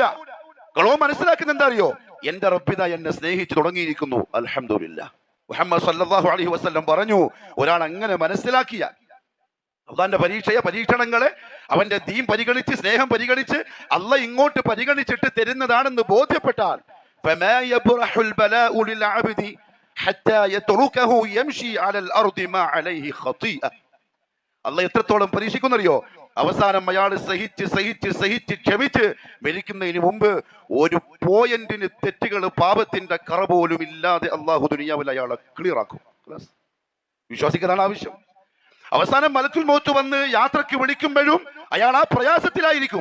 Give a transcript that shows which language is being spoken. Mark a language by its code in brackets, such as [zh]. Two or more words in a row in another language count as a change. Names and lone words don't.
[ml] കളോ മനസ്സിലാക്കുന്ന എന്താ അറിയോ? എന്റെ റബ്ബിത എന്നെ സ്നേഹിച്ചു തുടങ്ങിയിരിക്കുന്നു, അൽഹംദുലില്ലാഹ്. മുഹമ്മദ് [ar] صلى الله عليه وسلم [ml] പറഞ്ഞു, ഒരാൾ അങ്ങനെ മനസ്സിലാക്കിയാൽ അള്ളാന്റെ പരീക്ഷണങ്ങളെ അവന്റെ ദീൻ പരിഗണിച്ച്, സ്നേഹം പരിഗണിച്ച്, അള്ളാഹ് ഇങ്ങോട്ട് പരിഗണിച്ചിട്ട് തരുന്നതാണെന്ന് ബോധ്യപ്പെട്ടാൽ [ar] فما يبرح البلاء للعبد حتى يتركه يمشي على الارض ما عليه خطيئه. [ml] അള്ളാഹ് എത്രത്തോളം പരീക്ഷിക്കുന്നറിയോ? അവസാനം അയാൾ സഹിച്ച് സഹിച്ച് സഹിച്ച് ക്ഷമിച്ച് മരിക്കുന്നതിന് മുമ്പ് ഒരു പോയിന്റിന് തെറ്റുകൾ, പാപത്തിന്റെ കറ പോലും ഇല്ലാതെ അള്ളാഹു ദുനിയാവിൽ അയാളെ ക്ലിയർ ആക്കും. വിശ്വാസിക്കുന്നതാണ് ആവശ്യം. അവസാനം [ar] ملك الموت [ml] വന്ന് യാത്രക്ക് വിളിക്കുമ്പോഴും അയാൾ ആ പ്രയാസത്തിലായിരിക്കും.